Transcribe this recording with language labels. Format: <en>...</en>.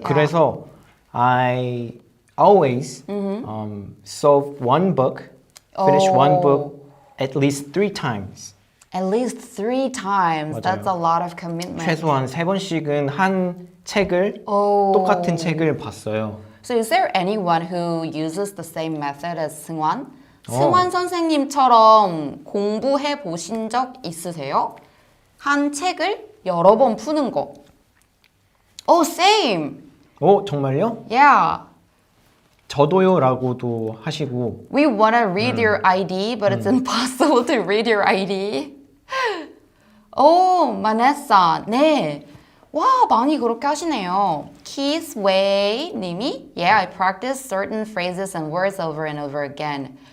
<ko>그래서</ko> <en>I always solve one book, finish one book at least 3 times. At least 3 times.</en> <ko>맞아요.</ko> <en>That's a lot of commitment.</en> <ko>최소한 3번씩은 한 책을 Oh. 똑같은 책을 봤어요.</ko> <en>So is there anyone who uses the same method as 승환?</en> <ko>승환 선생님처럼 공부해 보신 적 있으세요? 한 책을 여러 번 푸는 거.</ko> <en>Oh, same.</en> <ko>정말요?</ko> <en>Yeah.</en> <ko>저도요라고도 하시고</ko> <en>We want to read your ID, but it's impossible to read your ID.</en> <ko>마네사. 네. 와, 많이 그렇게 하시네요.</ko> <en>Keith Wei 님이 Yeah, I practice certain phrases and words over and over again.</en>